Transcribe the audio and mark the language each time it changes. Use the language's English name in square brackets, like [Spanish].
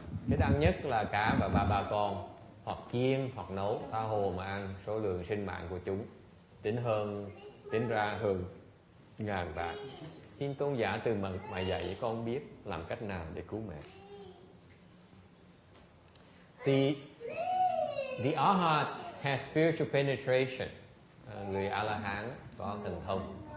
[Vietnamese] Thích ăn nhất là cá và ba con, hoặc chiên hoặc nấu, tha hồ mà ăn. Số lượng sinh mạng của chúng tính ra hơn 1000 vạn. Xin tôn giả từ mà dạy con biết làm cách nào để cứu mẹ. [English] The Arhats has spiritual penetration. [Vietnamese] Người A-la-hán có thần thông.